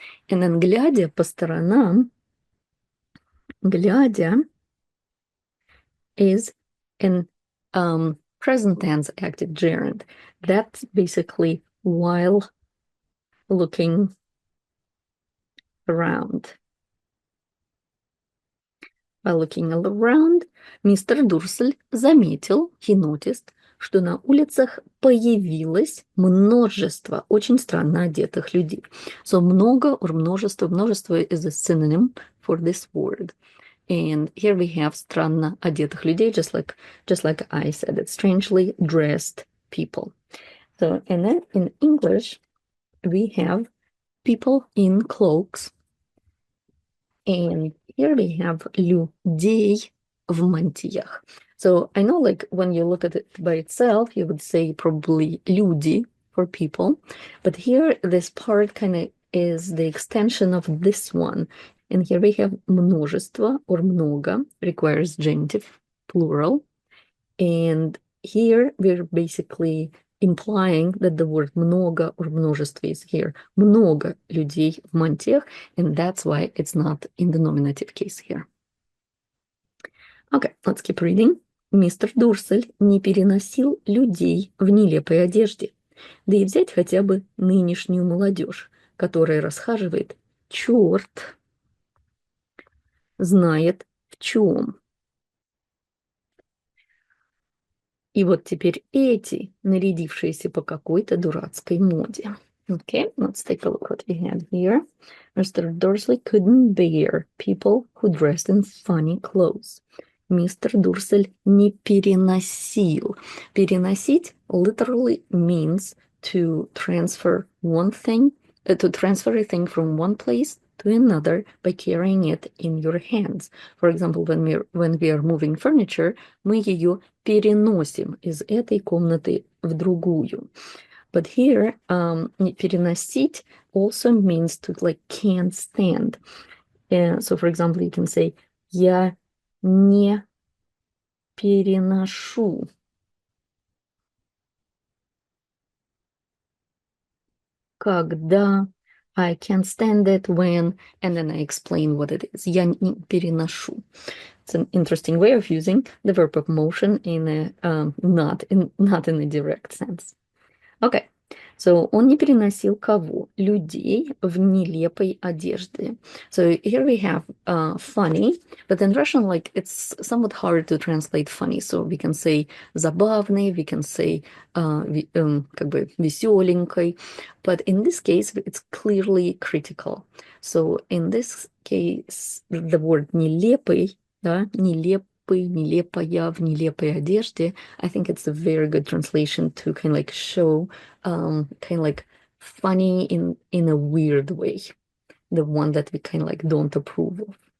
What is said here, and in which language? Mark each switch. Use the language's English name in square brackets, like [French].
[English] And then [Russian] глядя по сторонам, [English] глядя is an present tense active gerund. That's basically while looking around. While looking around, [Russian] мистер Дурсель заметил, [English] he noticed, [Russian] что на улицах появилось множество очень странно одетых людей. [English] So много or множество, множество is a synonym for this word. And here we have [Russian] странно одетых людей, [English] just like I said, it's strangely dressed people. So, and then in English, we have people in cloaks. And here we have [Russian] людей в мантиях. [English] So I know like when you look at it by itself, you would say probably люди for people. But here this part kind of is the extension of this one. And here we have множество or много requires genitive, plural. And here we're basically implying that the word много or множество is here. [Russian] Много людей в мантиях, [English] and that's why it's not in the nominative case here. Okay, let's keep reading. [Russian] Мистер Дурсель не переносил людей в нелепой одежде. Да и взять хотя бы нынешнюю молодежь, которая расхаживает, черт знает в чем. И вот теперь эти, нарядившиеся по какой-то дурацкой моде. [English] Okay, let's take a look what we have here. Mr. Dursley couldn't bear people who dressed in funny clothes. [Russian] Мистер Дурсель не переносил. [English] Переносить literally means to transfer one thing, to transfer a thing from one place to another by carrying it in your hands. For example, when we are moving furniture, [Russian] мы ее переносим из этой комнаты в другую. [English] But here, переносить also means to like can't stand. So, for example, you can say, [Russian] я не переношу. [English] Когда I can't stand it when, and then I explain what it is. [Russian] Я не переношу. [English] It's an interesting way of using the verb of motion in a not in a direct sense. Okay, so [Russian] он не переносил кого? Людей в нелепой одежде. [English] So here we have funny, but in Russian, like it's somewhat hard to translate funny. So we can say забавный, we can say [Russian] как бы веселенькой. [English] But in this case, it's clearly critical. So in this case, the word [Russian] нелепый, да, нелепый, нелепая в нелепой одежде, [English] I think it's a very good translation to kind of like show kind of like funny in a weird way, the one that we kind of like don't approve of.